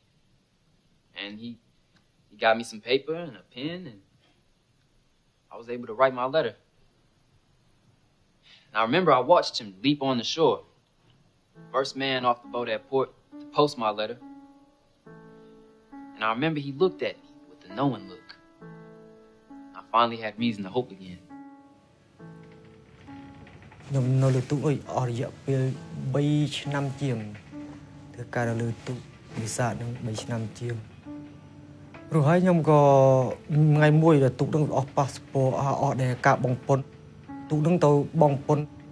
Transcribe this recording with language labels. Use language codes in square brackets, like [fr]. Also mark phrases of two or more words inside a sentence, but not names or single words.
[en] And he got me some paper and a pen, and I was able to write my letter. And I remember I watched him leap on the shore. First man off the boat at port to post my letter. And I remember he looked at me with the knowing look. I finally had reason to hope again. [km] ខ្ញុំនៅលើទូកអស់រយៈពេល3ឆ្នាំជាងធ្វើការនៅលើទូកវិសានឹង3ឆ្នាំជាងព្រោះហើយខ្ញុំក៏ថ្ងៃមួយដែលទូកនឹងអស់ប៉ាសពតអស់ដែលការបងពុនទូកនឹងទៅបងពុន